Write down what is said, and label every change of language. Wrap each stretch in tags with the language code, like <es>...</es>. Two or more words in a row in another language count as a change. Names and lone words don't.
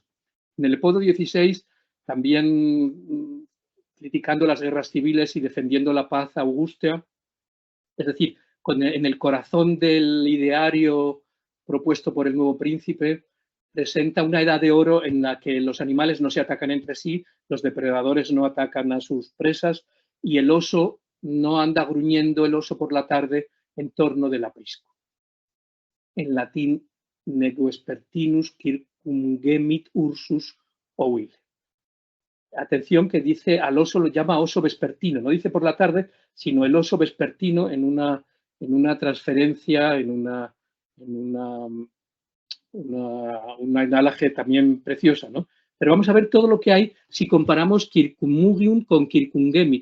<es>En el Leopoldo XVI, también criticando las guerras civiles y defendiendo la paz augusta, es decir, en el corazón del ideario propuesto por el nuevo príncipe, presenta una edad de oro en la que los animales no se atacan entre sí, los depredadores no atacan a sus presas y el oso no anda gruñendo el oso por la tarde en torno del aprisco. En latín,</es> <la>neguespertinus circumgemit ursus ovile.</la> <es>Atención que dice al oso, lo llama oso vespertino, no dice por la tarde, sino el oso vespertino en una transferencia, en una análoge también preciosa, ¿no? Pero vamos a ver todo lo que hay si comparamos circummugium con circungemit.</es>